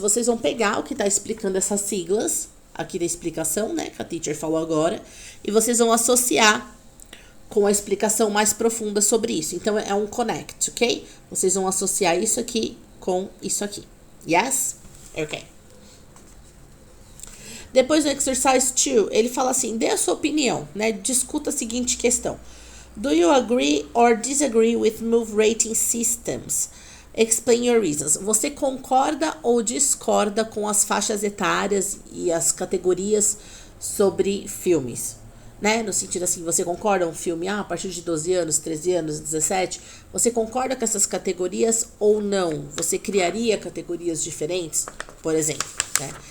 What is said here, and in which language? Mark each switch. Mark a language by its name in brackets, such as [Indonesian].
[Portuguese] Vocês vão pegar o que tá explicando essas siglas aqui da explicação, né, que a teacher falou agora, e vocês vão associar com a explicação mais profunda sobre isso. Então, é um connect, ok? Vocês vão associar isso aqui com isso aqui. Yes? Ok. Depois do exercise 2, ele fala assim, dê a sua opinião, né? Discuta a seguinte questão. [English] Do you agree or disagree with move rating systems? Explain your reasons. [Portuguese] Você concorda ou discorda com as faixas etárias e as categorias sobre filmes? Né? No sentido assim, você concorda um filme a partir de 12 anos, 13 anos, 17? Você concorda com essas categorias ou não? Você criaria categorias diferentes, por exemplo, né?